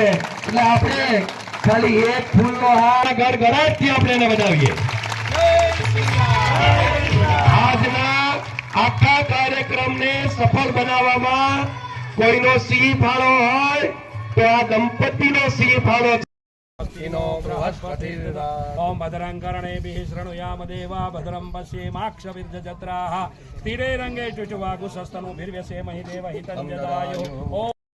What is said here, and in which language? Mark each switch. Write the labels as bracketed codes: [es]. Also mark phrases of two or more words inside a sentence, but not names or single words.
[gu] એટલે આપણે ખાલી એક ફૂલનો હાર ગડગડાટથી આપણે એને વધાવીએ. આજના આખા કાર્યક્રમને સફળ બનાવવામાં કોઈનો સિંહ ફાળો હોય તો આ દંપતીનો સિંહ ફાળો છે. [sa] ओम भद्रं कर्णेभिः शृणुयाम देवा भद्रं पश्येमाक्षभिर्जत्राः स्थिरे रङ्गे चुचुवागुसस्तनुभिर्व्यसेमहि देवहितं जदायुः।